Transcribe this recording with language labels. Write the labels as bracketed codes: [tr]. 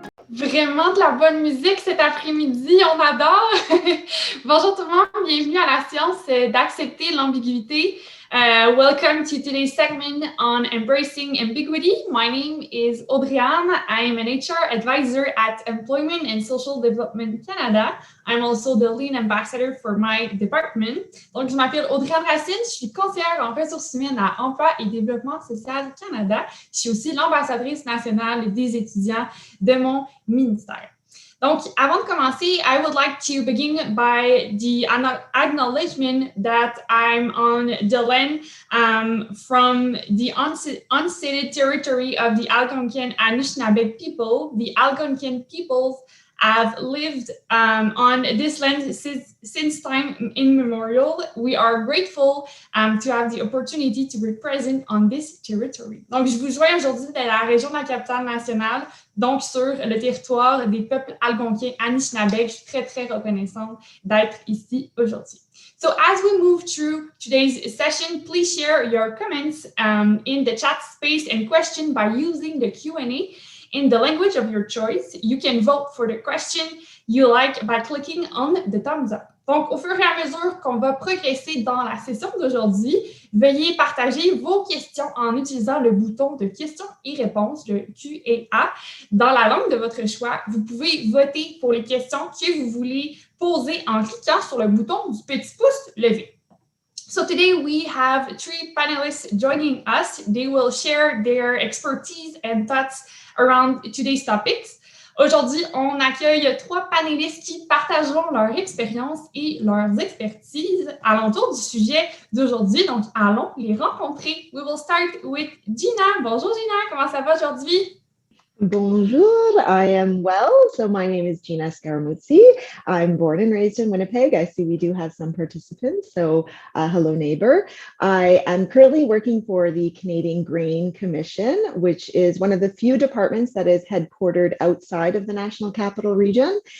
[fr] Vraiment de la bonne musique cet après-midi, on adore! Bonjour tout le monde, bienvenue à la science d'accepter l'ambiguïté. [en] Welcome to today's segment on embracing ambiguity. My name is Audriane. I am an HR advisor at Employment and Social Development Canada. I'm also the lead ambassador for my department. [fr] Donc, je m'appelle Audriane Racine, je suis conseillère en ressources humaines à Emploi et Développement social Canada. Je suis aussi l'ambassadrice nationale des étudiants de mon ministère. Donc, avant de commencer, [en] I would like to begin by the acknowledgement that I'm on the land from the unceded territory of the Algonquian Anishinaabe people. The Algonquian peoples have lived on this land since time immemorial. We are grateful to have the opportunity to represent on this territory. [fr] Donc, je vous joins aujourd'hui de la région de la capitale nationale, donc sur le territoire des peuples algonquiens Anishinaabe. Je suis très, très reconnaissante d'être ici aujourd'hui. [en] So as we move through today's session, please share your comments in the chat space and question by using the Q&A in the language of your choice. You can vote for the question you like by clicking on the thumbs up. [fr] Donc, au fur et à mesure qu'on va progresser dans la session d'aujourd'hui, veuillez partager vos questions en utilisant le bouton de questions et réponses, le Q&A, dans la langue de votre choix. Vous pouvez voter pour les questions que vous voulez poser en cliquant sur le bouton du petit pouce levé. [en] So today we have 3 panelists joining us. They will share their expertise and thoughts around today's topics. [fr] Aujourd'hui, on accueille 3 panélistes qui partageront leur expérience et leurs expertises alentour du sujet d'aujourd'hui. Donc, allons les rencontrer. [en] We will start with Gina. [fr] Bonjour Gina, comment ça va aujourd'hui? [en] Bonjour, I am well. So my name is Gina Scaramuzzi. I'm born and raised in Winnipeg. I see we do have some participants, so hello neighbor. I am currently working for the Canadian Grain Commission, which is one of the few departments that is headquartered outside of the National Capital Region.